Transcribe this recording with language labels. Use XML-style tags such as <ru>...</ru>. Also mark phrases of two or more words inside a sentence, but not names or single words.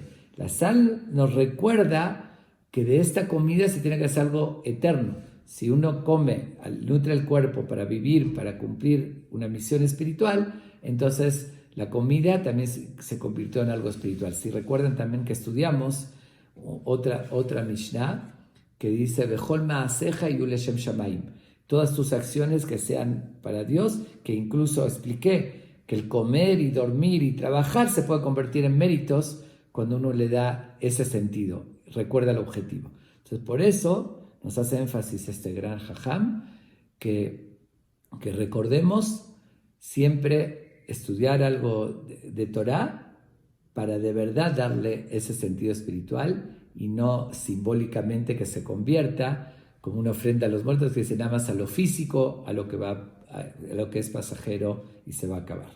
<es>La sal nos recuerda que de esta comida se tiene que hacer algo eterno. Si uno come, nutre el cuerpo para vivir, para cumplir una misión espiritual, entonces la comida también se convirtió en algo espiritual. Si recuerdan también que estudiamos otra Mishnah que dice</es> <he>בכל מעשיך יהיו לשם שמים.</he> <es>Todas tus acciones que sean para Dios, que incluso expliqué que el comer y dormir y trabajar se puede convertir en méritos cuando uno le da ese sentido, recuerda el objetivo. Entonces por eso nos hace énfasis este gran jajam, que recordemos siempre estudiar algo de Torah para de verdad darle ese sentido espiritual y no simbólicamente que se convierta como una ofrenda a los muertos, que se nada más a lo físico, a lo que es pasajero y se va a acabar.</es>